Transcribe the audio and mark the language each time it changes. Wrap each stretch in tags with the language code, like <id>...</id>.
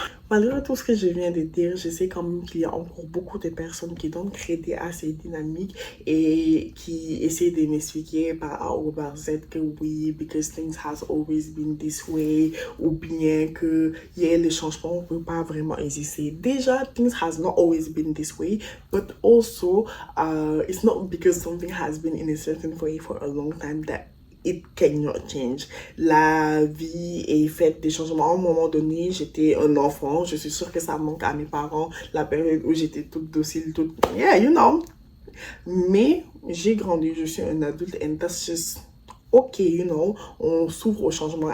<fr>Malgré tout ce que je viens de dire, je sais quand même qu'il y a encore beaucoup de personnes qui donnent crédit à ces dynamiques et qui essaient de m'expliquer par A ou par Z que oui,</fr> <en>because things has always been this way,</en> <fr>ou bien que le changement ne peut pas vraiment exister.</fr> <en>Déjà, things has not always been this way, but also it's not because something has been in a certain way for a long time that it cannot change.</en> <fr>La vie est faite des changements. À un moment donné, j'étais un enfant. Je suis sûre que ça manque à mes parents. La période où j'étais toute docile, toute...</fr> <en>Yeah, you know.</en> <fr>Mais j'ai grandi. Je suis un adulte</fr> <en>and that's just...</en> <fr>Ok, you know, on s'ouvre au changement.</fr>